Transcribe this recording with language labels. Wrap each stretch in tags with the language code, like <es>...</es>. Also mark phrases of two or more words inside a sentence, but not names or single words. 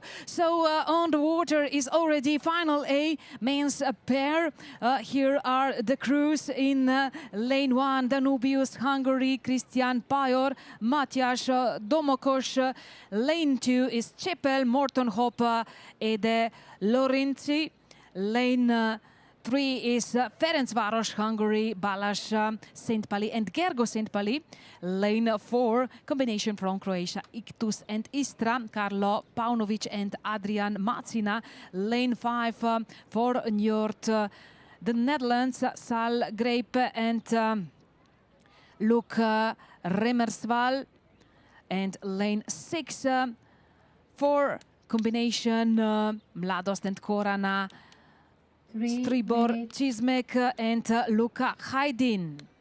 <en>So on the water is already final A men's pair. Here are the crews in lane 1, Danubius, Hungary, Christian Pajor, Matjaš Domokos. Lane 2 is Čepel, Morton Hoppe, Ede Lorenzi. Lane 3 is Ferencváros, Hungary, Balázs Szentpály and Gergo Szentpály. Lane 4, combination from Croatia, Iktus and Istra, Karlo Paunovic and Adrian Macina. Lane 5 for Njord, the Netherlands, Sal Greip and Luke Remmersval. And lane 6 for combination Mladost and Korana, Stribor Čizmek and Luka Hajdin.</en>